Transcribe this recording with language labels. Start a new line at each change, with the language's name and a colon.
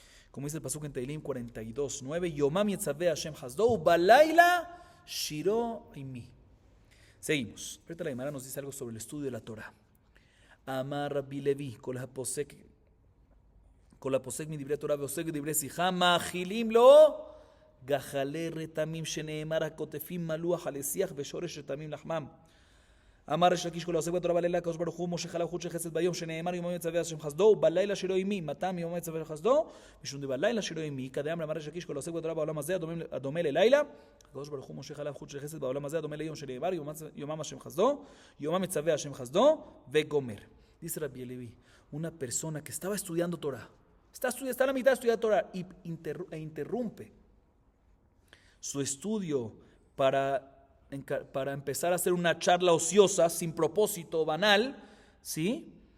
Spanish: Como dice el pasuk en Teilim 42:9,
Hebrew: Yomam yetzaveh Hashem Hasdou balayla shiro imi.
Spanish: Seguimos. Ahorita la Gemara nos dice algo sobre el estudio de la Torah.
Hebrew: Amar Rabbi Levi, kol haposek mi divrei Torah veosek divrei sicha machilim lo גחלי רתמים שנאמר הכותפים מלוח על השיח ושורש רתמים לחמם. אמר ריש לקיש כל העוסק בתורה בלילה הקדוש ברוך הוא מושך עליו חוט של חסד ביום שנאמר יומם יצווה השם חסדו ובלילה שירו עמי. מתם יומם יצווה חסדו? משום דבלילה שירו עמי כדאמר אמר ריש לקיש כל העוסק בתורה בעולם הזה הדומה ללילה הקדוש ברוך הוא מושך עליו חוט של חסד בעולם הזה הדומה ליום שנאמר יומם השם חסדו יומם יצווה השם חסדו וגומר.
Spanish: Dice Rabbi Levi, una persona que estaba estudiando Torah, está a la mitad de estudiar Torah e interrumpe su estudio para empezar a hacer una charla ociosa, sin propósito, banal, ¿sí?